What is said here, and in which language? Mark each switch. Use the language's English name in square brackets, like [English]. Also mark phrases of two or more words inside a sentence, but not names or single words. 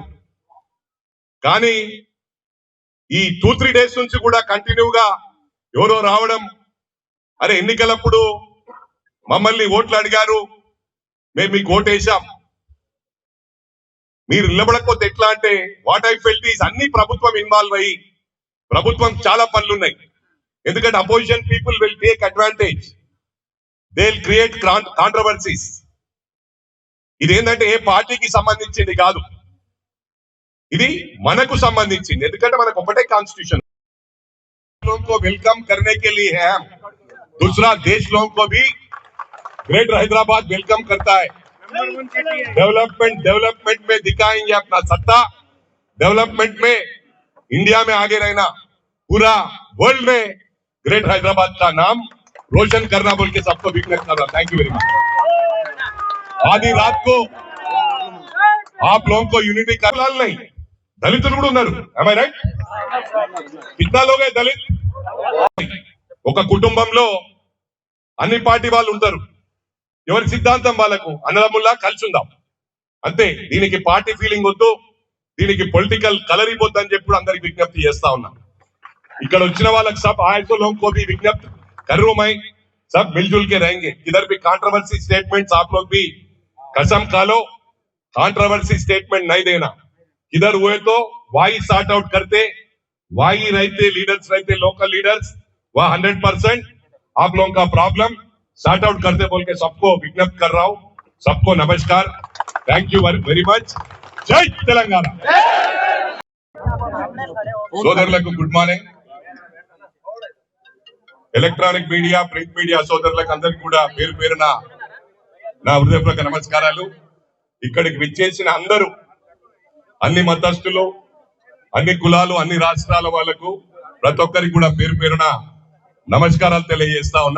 [Telugu] కానీ ఈ 2-3 days నుంచి కూడా కంటిన్యూగా ఎవరో రావడం, అరే ఎన్నికలప్పుడు మమ్మల్ని ఓట్లు అడిగారు, మేము మీకు ఓటేసాం, మీరు నిలబడకపోతే ఎట్లా అంటే [English] what I felt is [Telugu] అన్ని ప్రభుత్వం ఇన్వాల్వ్ అయ్యి ప్రభుత్వం చాలా పనులు ఉన్నాయి. [English] ఎందుకంటే opposition people will take advantage, they will create controversies. [Telugu] ఇదేంటంటే ఏ పార్టీకి సంబంధించింది కాదు, ఇది మనకు సంబంధించింది. ఎందుకంటే మనకు ఒకటే కాన్స్టిట్యూషన్. [Hindi] लोगों को वेलकम करने के लिए है हम, दूसरा देश लोगों को भी ग्रेटर हैदराबाद वेलकम करता है. डेवलपमेंट में दिखाएंगे अपना सत्ता, डेवलपमेंट में इंडिया में आगे रहना, पूरा वर्ल्ड में ग्रेटर हैदराबाद का नाम रोशन करना बोल के सबको विज्ञप्ति कर रहा. [English] thank you very much. [Hindi] आधी रात को आप लोगों को यूनिटी का लाल नहीं, [Telugu] దళితులు కూడా ఉన్నారు. [English] am I right? [Hindi] कितना लोग है దళిత్? [Telugu] ఒక కుటుంబంలో అన్ని పార్టీ వాళ్ళు ఉంటారు, ఎవరి సిద్ధాంతం వాళ్ళకు, అన్నదమ్ముల్లా కలిసి ఉందాం అంతే. దీనికి [English] party feeling [Telugu] వద్దు, దీనికి [English] political color [Telugu] ఇవ్వద్దు అని చెప్పి అందరికి విజ్ఞప్తి చేస్తా ఉన్నా. ఇక్కడ వచ్చిన వాళ్ళకి [Hindi] सब आए तो लोगों को भी विज्ञप्ति कर रहा हूं मैं, सब मिलजुल के रहेंगे. किधर भी [English] controversy statements [Hindi] आप लोग भी कसम खा लो, [English] controversy statement [Hindi] नहीं देना. किधर हुए तो वही [English] sort out [Hindi] करते, वही रहते लीडर्स, रहते [English] local leaders, [Hindi] वह 100% आप लोगों का [English] problem sort out [Hindi] करते बोल के सबको विज्ञप्ति कर रहा हूं. सबको नमस्कार, [English] thank you very much. [Hindi] जय तेलंगाना. [Telugu] సోదరులకు [English] good morning. electronic media, print media [Telugu] సోదరులకు అందరికీ కూడా పేరు పేరున నా హృదయపూర్వక నమస్కారాలు. ఇక్కడికి విచ్చేసిన అందరూ, అన్ని మతస్థులు, అన్ని కులాలు, అన్ని రాష్ట్రాల వాళ్లకు ప్రతి ఒక్కరికి కూడా పేరు పేరున నమస్కారాలు తెలియజేస్తా ఉన్నా.